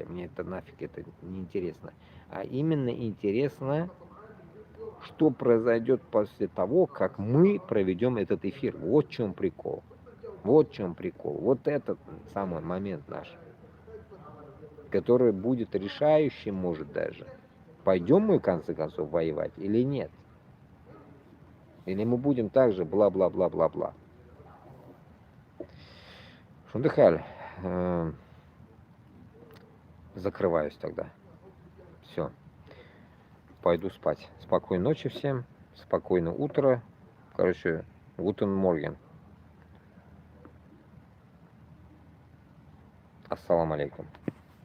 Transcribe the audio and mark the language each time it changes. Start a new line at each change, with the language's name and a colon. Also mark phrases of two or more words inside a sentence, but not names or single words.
Russian: Мне это нафиг это не интересно. А именно интересно, что произойдет после того, как мы проведем этот эфир. Вот в чем прикол. Вот в чем прикол. Вот этот самый момент наш, который будет решающим, может даже. Пойдем мы, в конце концов, воевать или нет? Или мы будем также бла-бла-бла-бла-бла. Шундыхаль. Закрываюсь тогда. Все. Пойду спать. Спокойной ночи всем. Спокойного утра. Короче,
German: guten Morgen.
Arabic: السلام عليكم.